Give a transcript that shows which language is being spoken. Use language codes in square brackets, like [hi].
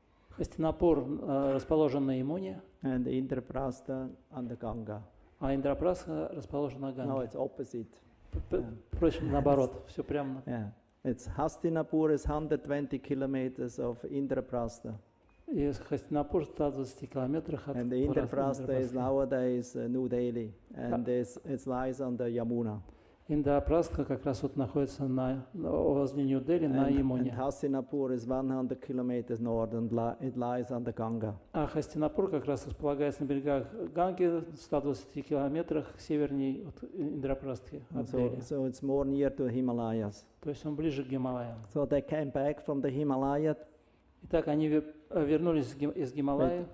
[ru] Хастинапур расположен на Ямуне, [en] and Indraprastha on the Ganga. [ru] а Индрапрастха расположен на [en] No, [ru] Ганге. [en] it's opposite. [ru] Впрочем, наоборот, все прямо. [en] Yeah, it's Hastinapur is 120 kilometers of Indraprastha, [ru] И Хастинапур в 120 километрах от [en] and the Indraprastha is nowadays New Delhi, and it lies on the Yamuna. [ru] Индрапрастха как раз вот находится возле Нью-Дели на [en] And [ru] Ямуне. [en] Hastinapur is 100 kilometers north, and it lies on the Ganga. [ru] А Хастинапур как раз располагается на берегах Ганги в 120 километрах севернее от Индрапрастхи, от Дели. [en] So it's more near to Himalayas. [ru] То есть он ближе к Гималаям. [en] So they came back from the Himalaya [ru] Итак, они вернулись из Гималая